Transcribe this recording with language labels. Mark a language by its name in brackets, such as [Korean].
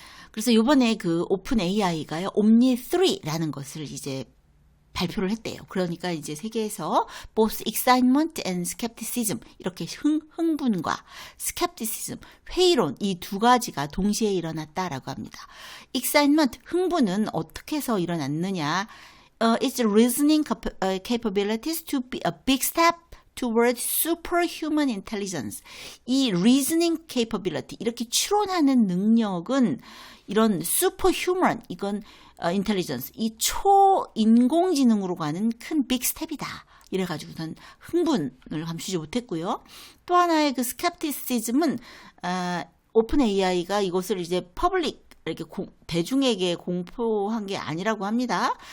[Korean] 그래서 이번에 그 오픈 AI가요, 옴니 3라는 것을 이제 발표를 했대요. 그러니까 이제 세계에서 [English] both excitement and skepticism, [Korean] 이렇게 흥분과 skepticism, 회의론, 이 두 가지가 동시에 일어났다라고 합니다. excitement, 흥분은 어떻게 해서 일어났느냐? [English] Its reasoning capabilities to be a big step toward superhuman intelligence. [Korean] 이 [English] reasoning capability, [Korean] 이렇게 추론하는 능력은 이런 superhuman, 이건 intelligence, 이 초인공지능으로 가는 큰 빅 스텝이다. 이래가지고선 흥분을 감추지 못했고요. 또 하나의 그 skepticism은 오픈 AI가 이것을 이제 퍼블릭, 이렇게 대중에게 공포한 게 아니라고 합니다.